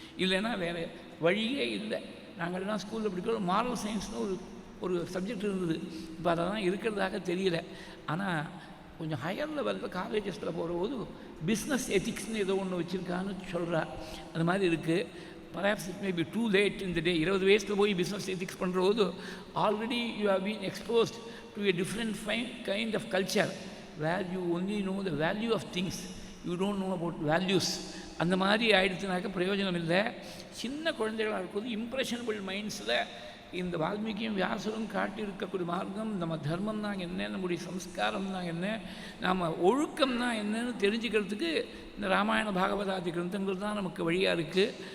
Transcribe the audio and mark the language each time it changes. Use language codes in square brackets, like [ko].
[ta] இல்லைன்னா வேறு வழியே இல்லை. நாங்கள்லாம் ஸ்கூலில் படிக்கிறோம், மாரல் சயின்ஸ்னு ஒரு சப்ஜெக்ட் இருந்தது. இப்போ அதெல்லாம் இருக்கிறதாக தெரியல. ஆனால் கொஞ்சம் ஹையர் லெவலில் காலேஜஸில் போகிறபோது பிஸ்னஸ் எத்திக்ஸ்னு ஏதோ ஒன்று வச்சுருக்கான்னு சொல்கிறா. அது மாதிரி இருக்குது. [en] Perhaps it may be too late இந்த day. [ta] 20 வயசில் போய் business ethics பண்ணுறபோது [en] Already you have been exposed to a different kind of culture where you only know the value of things, you don't know about values. [ta] அந்த மாதிரி ஆயிடுச்சுனாக்க பிரயோஜனம் இல்லை. சின்ன குழந்தைகளாக இருக்கும்போது இம்ப்ரெஷனபிள் மைண்ட்ஸில் இந்த வால்மீகியும் வியாசரும் காட்டியிருக்கக்கூடிய மார்க்கம், நம்ம தர்மம் தான் என்ன, நம்முடைய சம்ஸ்காரம் தான் என்ன, நாம் ஒழுக்கம் தான் என்னன்னு தெரிஞ்சுக்கிறதுக்கு இந்த ராமாயண பாகவதாதி கிரந்தங்கள் தான் நமக்கு வழியாக இருக்குது.